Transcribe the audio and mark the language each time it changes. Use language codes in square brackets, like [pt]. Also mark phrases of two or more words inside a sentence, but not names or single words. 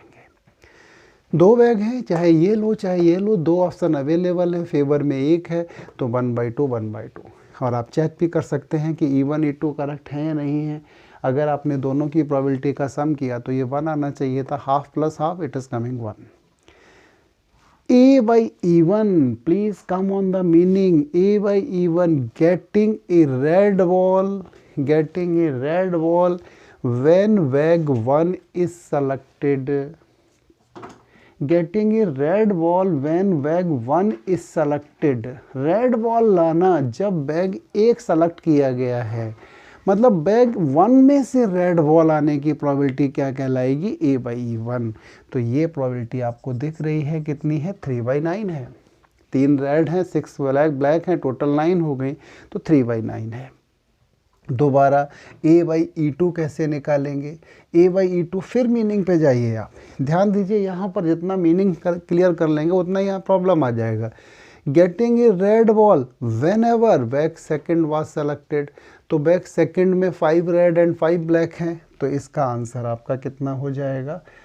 [hi] दो बैग हैं, चाहे ये लो चाहे ये लो, दो [en] option available [hi] हैं, फेवर में एक है, तो 1/2। और आप चेक भी कर सकते हैं कि E1 E2 करेक्ट है या नहीं है। अगर आपने दोनों की प्रोबेबिलिटी का सम किया तो ये 1 आना चाहिए था। [en] half plus half, it is coming 1. A/E1, please come on the meaning. A/E1, getting a red ball when bag 1 is selected. Getting a red ball when bag 1 is selected. red ball [hi] लाना जब बैग एक सेलेक्ट किया गया है, मतलब बैग 1 में से [en] red ball [hi] आने की प्रोबेबिलिटी क्या कहलाएगी? A/E1। तो ये प्रोबेबिलिटी आपको दिख रही है, कितनी है? 3/9 है। 3 रेड हैं, 6 ब्लैक हैं, टोटल 9 हो गई, तो 3/9 है। दोबारा A/E2 कैसे निकालेंगे? A/E2 फिर मीनिंग पे जाइए आप, ध्यान दीजिए। यहाँ पर जितना [en] meaning clear [hi] कर लेंगे उतना यहाँ प्रॉब्लम आ जाएगा। [en] getting a red ball when ever bag second was selected, [hi] तो [en] bag second [hi] में [en] 5 red and 5 black [hi] हैं, तो इसका आंसर आपका कितना हो जाएगा?